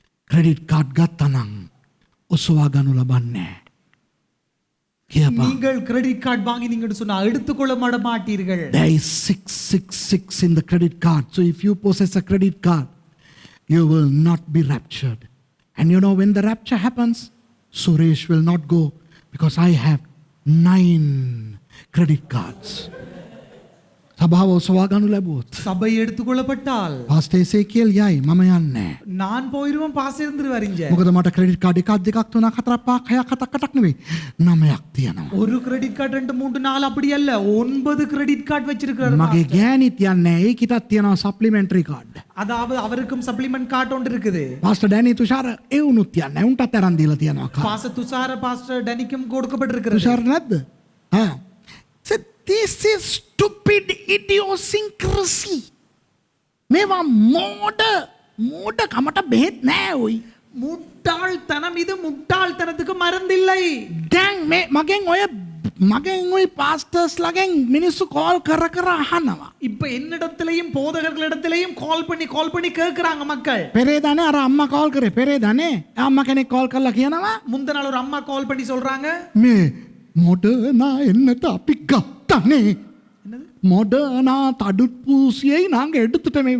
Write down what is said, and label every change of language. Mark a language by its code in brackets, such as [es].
[si] Credit card ගත්තා නම් ඔසවා ගන්නු ලබන්නේ. [ta] நீங்கள் கிரெடிட் கார்டு வாங்கினீங்கன்னு சொன்னா எடுத்துக்கொள்ள மாட்டீர்கள். [en] There is 666 in the credit card. So if you possess a credit card, you will not be raptured. And you know when the rapture happens, Suresh will not go because I have 9 credit cards. [si] සභාව ඔසවා ගන්නු ලැබුවොත් [ta] சபை எடுத்துக்கொள்ளப்பட்டால் [si] pastor එසේකියල් යයි මම යන්නේ. [ta] நான் போயிருவேன் pass இருந்துருவாரு இங்க. [si] මොකද මට ක්‍රෙඩිට් කාඩ් එකක් දෙකක් තුනක් හතරක් පහක් හයක් හතක් අටක් නෙවෙයි 9ක් තියෙනවා. [ta] ஒரு கிரெடிட் கார்டு 2 3 4 அப்படி அல்ல 9 கிரெடிட் கார்டு வச்சிருக்காரு. [si] මගේ ගෑණිත් යන්නේ ඒකිටත් තියෙනවා සප්ලිමෙන්ටරි කාඩ්. [ta] அதாவது அவருக்கும் சப்ளிமெண்ட் கார்டு ஒன்று இருக்குது. [si] පාස්ටර් ඩැනි තුෂාර ඒ උනුත් යන්නේ. උන්ටත් අරන් දීලා තියෙනවා කාඩ්. [ta] பாஸ்டர் துஷார பாஸ்டர் டனிக்கும் கொடுக்கப்பட்டிருக்கிறது. [si] තුෂාර නැද්ද? හා. [en] So this is stupid idiosyncrasy. [si] මේවා මෝඩ කමට බෙහෙත් නෑ ඔයි. [ta] முட்டாள்தனம் இது முட்டாள்தனத்துக்கு மருந்தில்லை. [si] දැන් මේ මගෙන් ඔය පාස්ටර්ස් ළගෙන් මිනිස්සු කෝල් කර අහනවා. [ta] இப்ப என்னிடத்திலையும் போதகர்களிடத்திலையும் கால் பண்ணி கேக்குறாங்க மக்கள். [si] පෙරේදානේ අර අම්මා කෝල් කරේ. පෙරේදානේ අම්මා කෙනෙක් කෝල් කරලා කියනවා [ta] முந்தின நாள் ஒரு அம்மா கால் பண்ணி சொல்றாங்க [si] මේ මොඩර්නා එන්නට අපි ගත්තනේ. [ta] Moderna தடுப்பூசியை நாங்க எடுத்துட்டோமே.